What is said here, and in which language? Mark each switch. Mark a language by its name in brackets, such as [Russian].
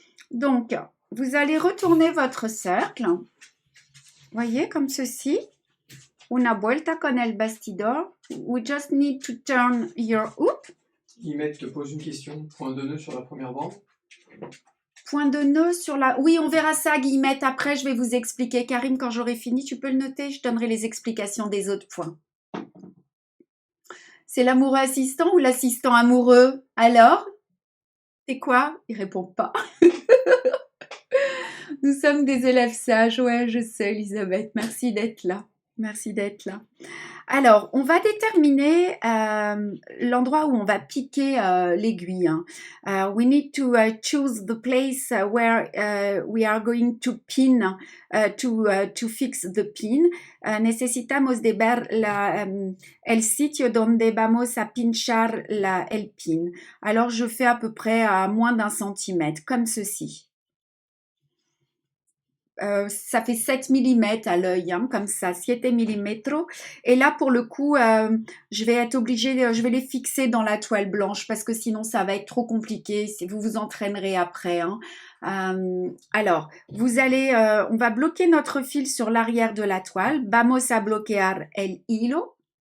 [French] Donc, vous allez retourner votre cercle. Voyez, comme ceci. [Spanish] Una vuelta con el bastidor. [English] We just need to turn your hoop. [French] Guillemette te pose une question. Point de nœud sur la première bande. Point de nœud sur la... Oui, on verra ça, Guillemette. Après, je vais vous expliquer. Karim, quand j'aurai fini, tu peux le noter. Je donnerai les explications des autres points. C'est l'amoureux assistant ou l'assistant amoureux? Alors? C'est quoi? Il répond pas. Nous sommes des élèves sages. Ouais, je sais, Elisabeth. Merci d'être là. Merci d'être là. Alors, on va déterminer l'endroit où on va piquer l'aiguille. Hein. [English] We need to choose the place where we are going to pin, to fix the pin. [Spanish] Necesitamos de ver el sitio donde vamos a pinchar el pin. [French] Alors, je fais à peu près à moins d'1 centimètre, comme ceci. Ça fait 7 mm à l'œil, hein, comme ça, 7 mm. Et là, pour le coup, je vais être obligée, je vais les fixer dans la toile blanche parce que sinon, ça va être trop compliqué. Vous vous entraînerez après. Hein. Alors, on va bloquer notre fil sur l'arrière de la toile. [Spanish] Vamos a bloquear el hilo.